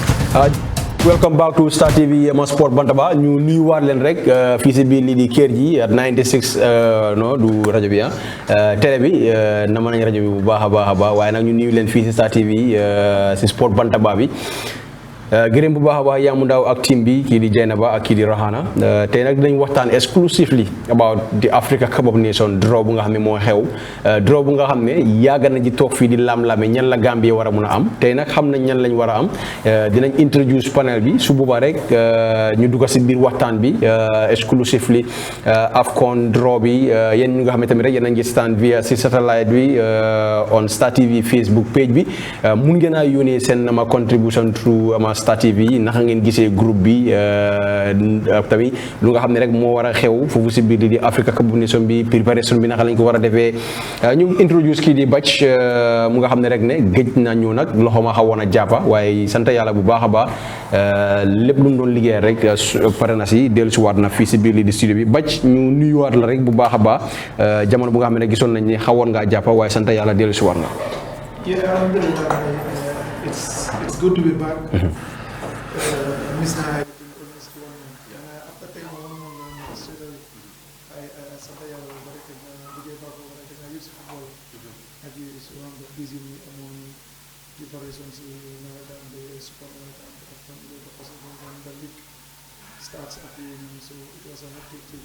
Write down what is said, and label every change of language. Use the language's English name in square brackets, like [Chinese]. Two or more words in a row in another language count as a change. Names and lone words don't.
[English] Welcome back to [Wolof] Star TV ma sport Bantaba ñu nuyuwaat leen rek fii si biir lii di kër ji 96 no du rajo bi télé bi nama nañ rajo bi bu baax a baax waaye nag ñu nuyu leen fii si Star TV si sport Bantaba bi gërëm bu baax a baax Yaamu Ndaw ak team bi kii di Jaynaba ak kii di Rahana tey nag dinañ waxtaan [English] exclusively about the Africa Cup of Nations draw [Wolof] bu nga xam ne moo xew draw bu nga xam ne yàgg na ji toog fii di lam-lame ñan la Gambie war a mun a am tey nag xam nañ ñan lañ war a am dinañ [English] introduce panel [Wolof] bi su boobaa rek ñu dugg si biir waxtaan bi exclusively AFCON draw bi yéen ñu nga xam ne tamit rek yéen a ngi [English] stand via [Wolof] si satellite bi [English] on Star TV Facebook page [Wolof] bi mun ngeen a yónnee seen ama contribution through ama Star TV naka ngeen gisee groupe bi tamit lu nga xam ne rek moo war a xew foofu si biir di Africa Cup of Nations bi préparation bi naka lañ ko war a defee ñu introduce kii di Bac mu nga xam ne rek ne géej na ñu nag loxo ma xawoon a jàppa waaye sant yàlla bu baax a baax lépp lu mu doon liggéey rek pare na si dellusiwaat na fii si biir li di studio bi Bac ñu nuyuwaat la rek bu baax a baax jamono bu nga xam ne gisoon nañ ne xawoon ngaa jàppa waaye sant yàlla dellusiwaat na. [English] It's good to be back. Miss Nai, almost 1 month. Yeah, after 10 months, I used football. I used one of the busy among preparations in the Super Marathon, and the league starts at the evening, so it was a hectic week.